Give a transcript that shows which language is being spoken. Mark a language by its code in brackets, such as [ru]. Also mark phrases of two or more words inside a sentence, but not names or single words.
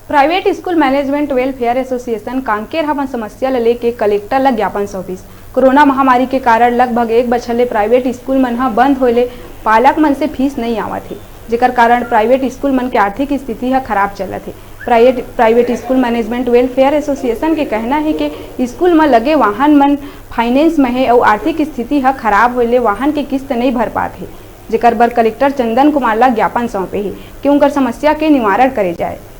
[hne] प्राइवेट स्कूल मैनेजमेंट वेलफेयर एसोसिएशन कांकेर अपन समस्या ल लेके कलेक्टर ला ज्ञापन सौंपिस। कोरोना महामारी के कारण लगभग 1 बछर ले प्राइवेट स्कूल मन ह बंद होले पालक मन से फीस नहीं आवत है, जेकर कारण प्राइवेट स्कूल मन के आर्थिक स्थिति ह खराब चलत है। प्राइवेट स्कूल मैनेजमेंट वेलफेयर एसोसिएशन के कहना है कि स्कूल में लगे वाहन मन फाइनेंस में है और आर्थिक स्थिति ह खराब होले वाहन के किस्त नहीं भर पात है, जेकर बर कलेक्टर चंदन कुमार ला ज्ञापन सौंपे है कि उनकर समस्या के निवारण करे जाए।